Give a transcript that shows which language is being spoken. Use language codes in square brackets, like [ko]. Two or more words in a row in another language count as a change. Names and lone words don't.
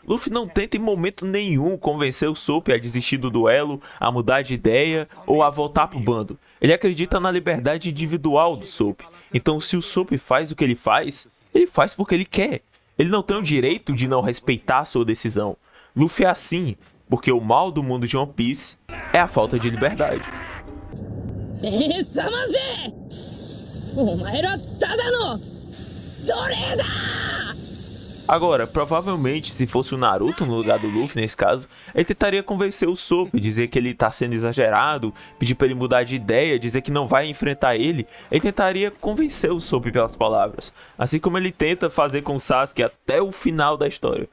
[pt] Luffy não tenta em momento nenhum convencer o Soap a desistir do duelo, a mudar de ideia ou a voltar pro bando. Ele acredita na liberdade individual do Soap. Então se o Soap faz o que ele faz porque ele quer. Ele não tem o direito de não respeitar a sua decisão. Luffy é assim, porque o mal do mundo de One Piece é a falta de liberdade. [ja] お前らただの奴隷だ! [pt] Agora, provavelmente, se fosse o Naruto no lugar do Luffy nesse caso, ele tentaria convencer o Soap, dizer que ele tá sendo exagerado, pedir pra ele mudar de ideia, dizer que não vai enfrentar ele. Ele tentaria convencer o Soap pelas palavras, assim como ele tenta fazer com o Sasuke até o final da história.